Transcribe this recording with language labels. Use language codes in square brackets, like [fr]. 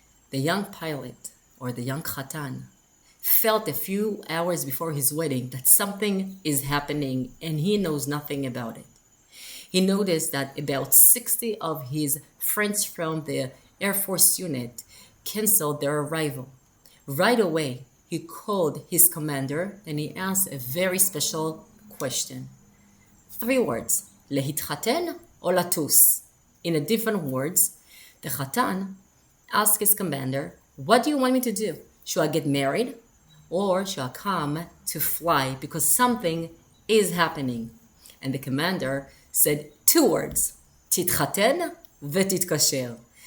[en] The young pilot, or the young chatan, felt a few hours before his wedding that something is happening and he knows nothing about it. He noticed that about 60 of his friends from the Air Force unit canceled their arrival. Right away, he called his commander and he asked a very special question. 3 words, [he] להתחתן או לטוס? [en] In a different words, the chatan asked his commander, what do you want me to do? Should I get married? Or should I come to fly because something is happening? And the commander said 2 words, [he] תתחתן ותתקשר.